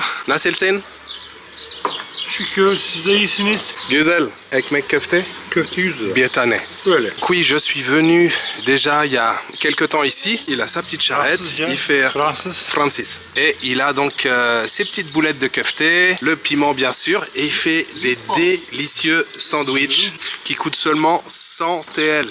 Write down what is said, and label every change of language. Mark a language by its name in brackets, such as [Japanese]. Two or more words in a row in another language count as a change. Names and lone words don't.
[Turkish] Nasılsın? Şükür, siz de iyisiniz. Güzel. Ekmek köfte? Köfte güzel. Bir tane. Öyle. [French] Oui, je suis venu déjà il y a quelques temps ici. Il a sa petite charrette. [Turkish] Fransızca, [French] Il fait [Turkish] Fransız. [French] Francis. Et il a donc ses petites boulettes de köfte, le piment bien sûr, et il fait des délicieux sandwichs qui coûtent seulement 100 TL.